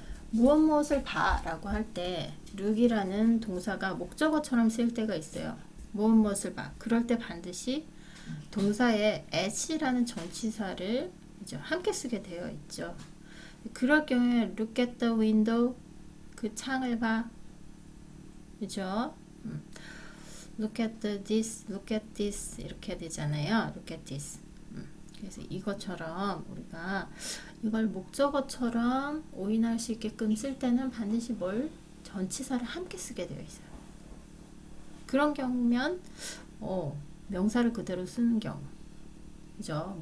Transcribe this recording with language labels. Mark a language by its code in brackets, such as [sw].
[ko] 무엇을 봐 라고 할 때 look이라는 동사가 목적어처럼 쓰일 때가 있어요. 무엇을 봐. 그럴 때 반드시 동사에 at라는 전치사를 함께 쓰게 되어 있죠. [en] 그럴 경우에 look at the window, 그 창을 봐. [ko] 그죠? [en] look at this, look at this 이렇게 되잖아요. look at this. [ko] 그래서 이것처럼 우리가 이걸 목적어처럼 오인할 수 있게끔 쓸 때는 반드시 뭘? 전치사를 함께 쓰게 되어 있어요. 그런 경우면 명사를 그대로 쓰는 경우, 그죠?